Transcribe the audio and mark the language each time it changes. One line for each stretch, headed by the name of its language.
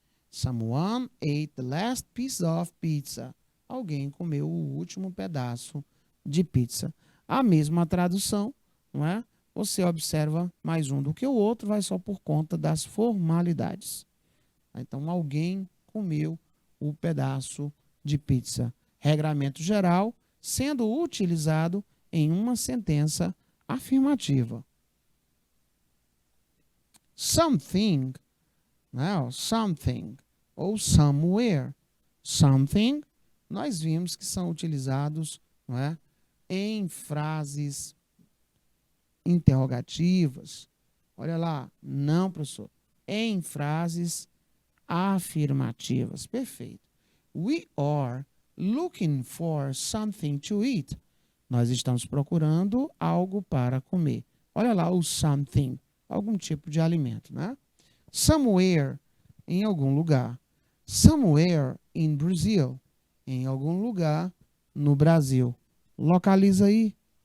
English: Someone ate the last piece of pizza.
Portuguese: Alguém comeu o último pedaço de pizza. A mesma tradução, não é? Você observa mais um do que o outro, vai só por conta das formalidades. Então, alguém comeu o pedaço de pizza. Regramento geral, sendo utilizado em uma sentença afirmativa. Something, né? Something ou somewhere. something, nós vimos que são utilizados, não é, em frases interrogativas. Olha lá, não, professor. Em frases afirmativas. Perfeito.
English: We are looking for something to eat.
Portuguese: Nós estamos procurando algo para comer. Olha lá o something, algum tipo de alimento, né? Somewhere, em algum lugar.
English: Somewhere in Brazil,
Portuguese: em algum lugar no Brasil. Localiza aí.